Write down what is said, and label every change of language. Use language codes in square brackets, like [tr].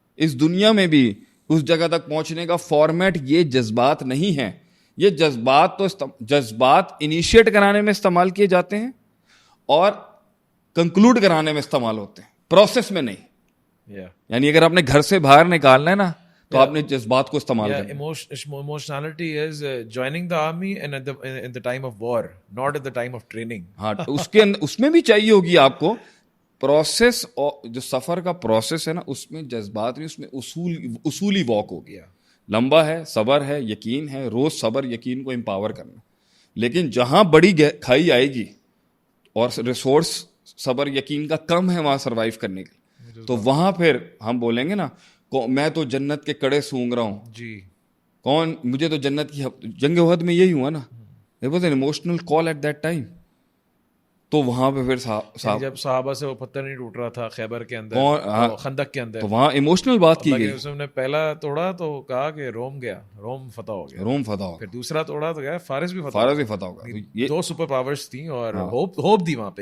[ur] اس دنیا میں بھی اس جگہ تک پہنچنے کا فارمیٹ یہ جذبات نہیں ہے. یہ جذبات انیشیٹ کرانے میں استعمال کیے جاتے ہیں اور کنکلوڈ کرانے میں استعمال ہوتے ہیں، پروسیس میں نہیں. یعنی اگر آپ نے گھر سے باہر نکالنا ہے نا تو آپ نے جذبات کو استعمال کرنا. [en] Emotionality is joining the army and at the time of war, not at the time of training. [ur] ہاں اس میں بھی چاہیے ہوگی آپ کو پروسیس. اور جو سفر کا پروسیس ہے نا اس میں جذبات نہیں، اس میں اصولی واک ہو گیا. لمبا ہے، صبر ہے، یقین ہے، روز صبر یقین کو امپاور کرنا. لیکن جہاں بڑی کھائی آئے گی اور ریسورس صبر یقین کا کم ہے وہاں سروائیو کرنے کے، تو وہاں پھر ہم بولیں گے نا میں تو جنت کے کڑے سونگ رہا ہوں جی، کون مجھے تو جنت کی. جنگ احد میں یہی ہوا نا، [en] it was an emotional call at that time. [ur] تو وہاں پہ پھر جب صحابہ سے وہ پتھر نہیں ٹوٹ رہا تھا خیبر کے اندر، خندق کے اندر، تو وہاں ایموشنل بات کی گئی. اس نے پہلا توڑا تو کہا کہ روم گیا، روم فتح ہو گیا، روم فتح ہو گیا. پھر دوسرا توڑا تو گیا فارس بھی فتح ہوگا. یہ 2 سپر پاورز تھیں اور ہوپ تھی وہاں پہ.